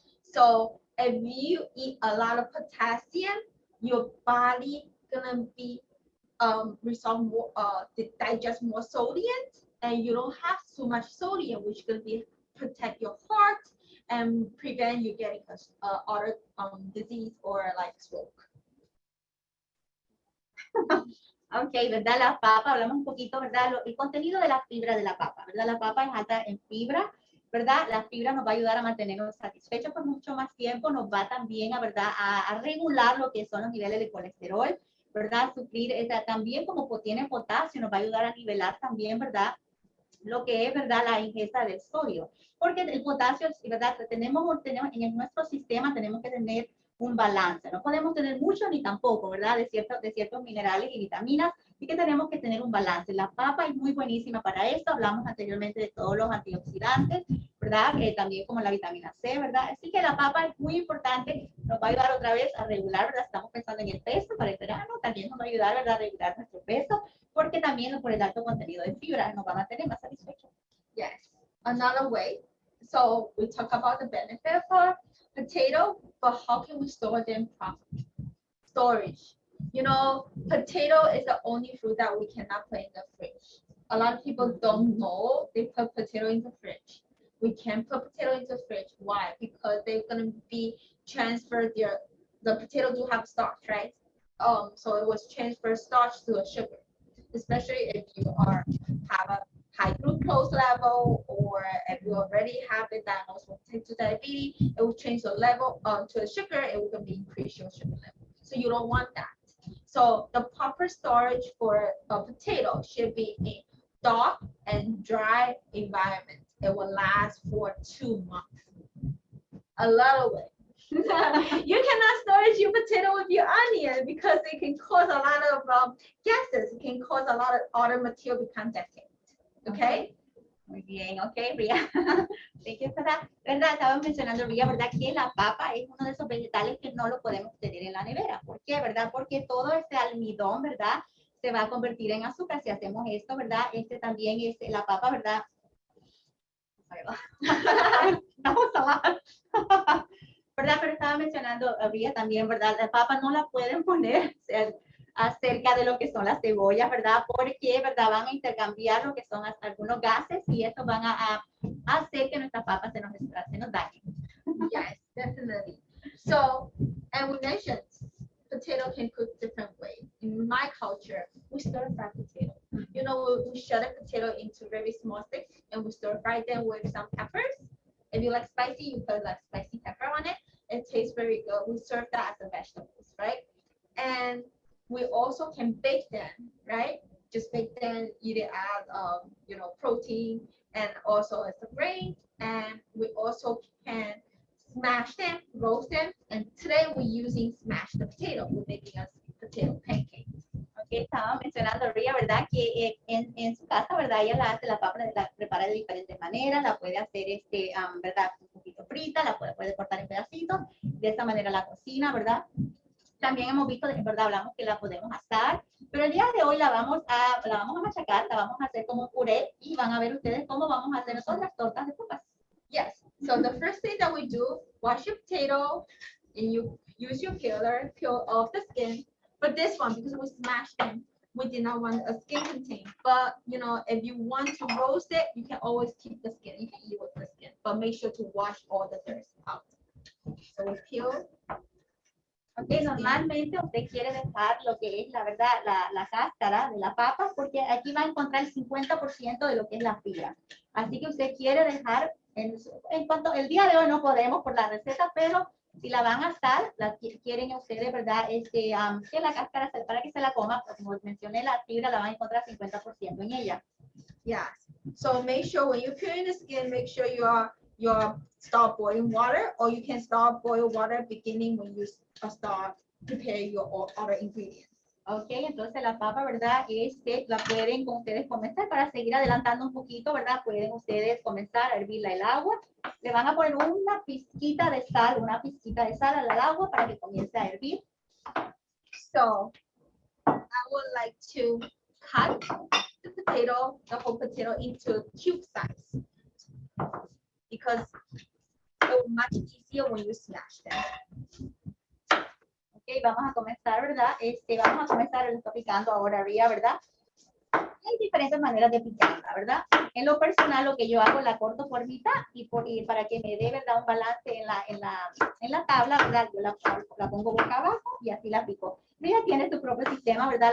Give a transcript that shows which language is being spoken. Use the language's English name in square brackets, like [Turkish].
[English] So if you eat a lot of potassium, your body gonna be resolve more, digest more sodium, and you don't have too much sodium, which gonna be protect your heart and prevent you getting other disease or like stroke. [Spanish] Ok, ¿verdad? La papa, hablamos un poquito, ¿verdad? El contenido de la fibra de la papa, ¿verdad? La papa es alta en fibra, ¿verdad? La fibra nos va a ayudar a mantenernos satisfechos por mucho más tiempo, nos va también ¿verdad? A regular lo que son los niveles de colesterol, ¿verdad? Suplir, también como tiene potasio, nos va a ayudar a nivelar también, ¿verdad? Lo que es, ¿verdad? La ingesta del sodio. Porque el potasio, ¿verdad? Tenemos en nuestro sistema tenemos que tener un balance. No podemos tener mucho ni tampoco, ¿verdad? De ciertos minerales y vitaminas, y que tenemos que tener un balance. La papa es muy buenísima para esto. Hablamos anteriormente de todos los antioxidantes, ¿verdad? También como la vitamina C, ¿verdad? Así que la papa es muy importante. Nos va a ayudar otra vez a regular, ¿verdad? Estamos pensando en el peso para el verano. También nos va a ayudar, ¿verdad? A regular nuestro peso, porque también por el alto contenido de fibra nos va a mantener más satisfechos. [English] Yes. Another way. So we talk about the benefit for potato, but how can we store them properly? Storage. Potato is the only fruit that we cannot put in the fridge. A lot of people don't know they put potato in the fridge. We can't put potato in the fridge. Why? Because they're gonna be transferred the potato do have starch, right? So it was transferred starch to a sugar, especially if you have a high glucose level, or if you already have it diagnosed with type 2 diabetes, it will change the level to the sugar, it will increase your sugar level. So you don't want that. So the proper storage for a potato should be a dark and dry environment. It will last for 2 months. A lot of way. You cannot storage your potato with your onion because it can cause a lot of gases. It can cause a lot of other material become decayed. Okay. [Spanish] Muy bien, ok, Ria. ¿Verdad? Estábamos mencionando, Ria, ¿verdad? Que la papa es uno de esos vegetales que no lo podemos tener en la nevera. ¿Por qué? ¿Verdad? Porque todo este almidón, ¿verdad? Se va a convertir en azúcar si hacemos esto, ¿verdad? También la papa, ¿verdad? Vamos a hablar. ¿Verdad? Pero estaba mencionando, Ria, también, ¿verdad? La papa no la pueden poner acerca de lo que son las cebollas, ¿verdad? Porque, ¿verdad? Van a intercambiar lo que son algunos gases y estos van a hacer que nuestras papas se nos dañen. [English] Yes, definitely. So, and we mentioned potato can cook different ways. In my culture, we stir fry potato. We shred a potato into very small sticks and we stir fry them with some peppers. If you like spicy, you put like spicy pepper on it. It tastes very good. We serve that as a vegetables, right? And we also can bake them, right? Just bake them, eat it as protein and also as a grain. And we also can smash them, roast them. And today we're using smashed potato. We're making a potato pancake. [Spanish] Okay, estaba mencionando Ria, ¿verdad? Que en su casa, ¿verdad? Ella la hace la papa, la prepara de diferentes maneras, la puede hacer, ¿verdad? Un poquito frita, la puede cortar en pedacitos, de esta manera la cocina, ¿verdad? También hemos visto, ¿verdad? Hablamos que la podemos asar, pero el día de hoy la vamos a machacar, la vamos a hacer como un puré y van a ver ustedes cómo vamos a hacer otras tortas de papas. [English] Yes, so the first thing that we do, wash your potato, and you use your peeler, peel off the skin. But this one, because we smashed them, we did not want a skin contain. But you know, if you want to roast it, you can always keep the skin. You can eat with the skin, but make sure to wash all the dirt out. So we peel. [Spanish] Ok, normalmente usted quiere dejar lo que es la verdad, la cáscara de la papa, porque aquí va a encontrar el 50% de lo que es la fibra. Así que usted quiere dejar, en cuanto, el día de hoy no podemos por la receta, pero si la van a asar, quieren ustedes, ¿verdad? Que la cáscara, para que se la coma, pues, como mencioné, la fibra la van a encontrar 50% en ella. Yeah. [English] So make sure when you're peeling the skin, make sure you start boiling water, or you can start boil water beginning when you start preparing your other ingredients. [Spanish] Ok, entonces la papa, ¿verdad? La pueden ustedes comenzar para seguir adelantando un poquito, ¿verdad? Pueden ustedes comenzar a hervirla el agua. Le van a poner una pizquita de sal al agua para que comience a hervir. [English] So I would like to cut the whole potato into cube size, because it's much easier when you smash them. [Spanish] Ok, vamos a comenzar, ¿verdad? Vamos a comenzar, lo está picando ahora Ria, ¿verdad? Hay diferentes maneras de picarla, ¿verdad? En lo personal, lo que yo hago, la corto por mitad y para que me dé, ¿verdad? Un balance en la tabla, ¿verdad? Yo la pongo boca abajo y así la pico. Ria tiene su propio sistema, ¿verdad?